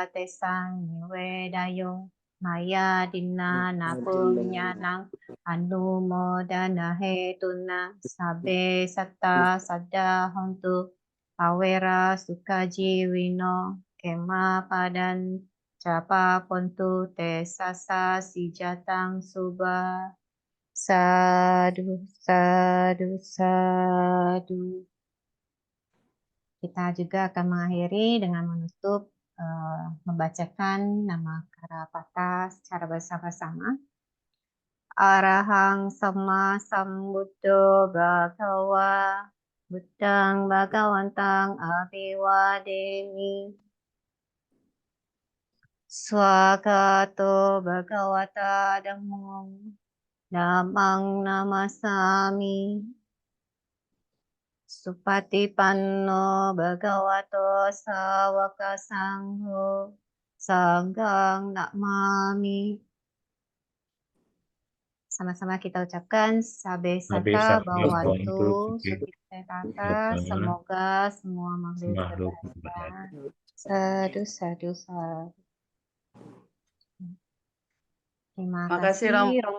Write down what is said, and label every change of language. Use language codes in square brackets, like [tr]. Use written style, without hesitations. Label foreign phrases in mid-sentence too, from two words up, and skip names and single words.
[pi] Tesang Niwe Dayung Maya Dina Napunya Nang Anumodana Hetuna Sabe Satta Sada Hontu Awera Sukaji Wino Kema Padan Capa Pontu Te Sasa Sijatang Suba Sadu Sadu Sadu. [id] Kita juga akan mengakhiri dengan menutup membacakan nama Karapata secara bersama-sama. [pi] Arahang Sama Sambuddho Bhagawa Buddhang Bhagawantang Abhiwademi Swagato Bhagavata Dhammam Dhammang Namasami Supatipanno Bhagavato Sawaka Sangho Sanghang Namami. [id] Sama-sama kita ucapkan [pi] Sabe Sata Bhawantu Sukhitata. [id] Semoga semua makhluk berbahagia. [pi] Sadu sadu sadu. [id] Terima kasih Romo.